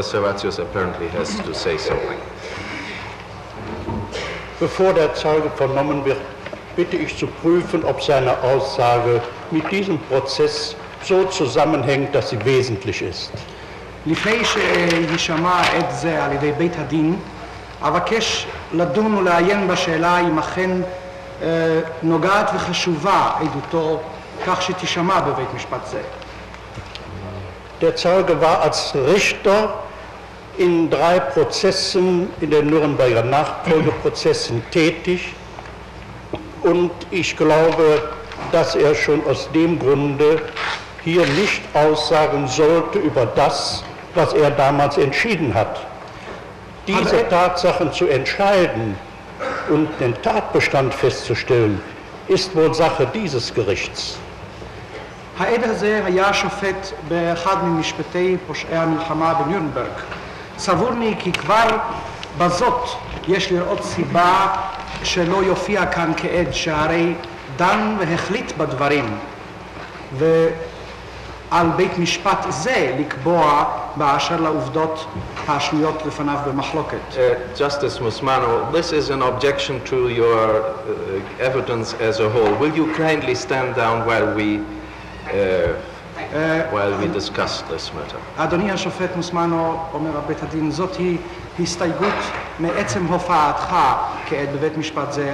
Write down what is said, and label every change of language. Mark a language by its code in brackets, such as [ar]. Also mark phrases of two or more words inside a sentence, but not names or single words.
[en] Servatius apparently has to say something. [de] Bevor der Zeuge vernommen wird, bitte ich zu prüfen, ob seine Aussage mit diesem Prozess so zusammenhängt, dass sie wesentlich ist. [he] לפני שישמע את זה על ידי בית הדין, אבקש לדון ולעיין בשאלה אם אכן נוגעת וחשובה עדותו כך שתשמע בבית משפט זה. [de] Der Zeuge war als Richter in 3 Prozessen, in den Nürnberger Nachfolgeprozessen tätig und ich glaube, dass er schon aus dem Grunde hier nicht aussagen sollte über das, was er damals entschieden hat. Diese Tatsachen zu entscheiden und den Tatbestand festzustellen, ist wohl Sache dieses Gerichts. [he] העד הזה היה שופט באחד ממשפטי פושעי המלחמה בנירנברג. סבורני כי כבר בזאת יש לראות סיבה שלא יופיע כאן כעד, שהרי דן והחליט בדברים, ועל בית משפט זה לקבוע באשר לעובדות השנויות לפניו במחלוקת. [en] Justice Muzmano, this is an objection to your evidence as a whole. Will you kindly stand down while we discuss this matter? [he] אדוני השופט מוזמנו, אומר בית הדין, זאת היא הסתייגות מעצם הופעתך כעד בבית משפט זה.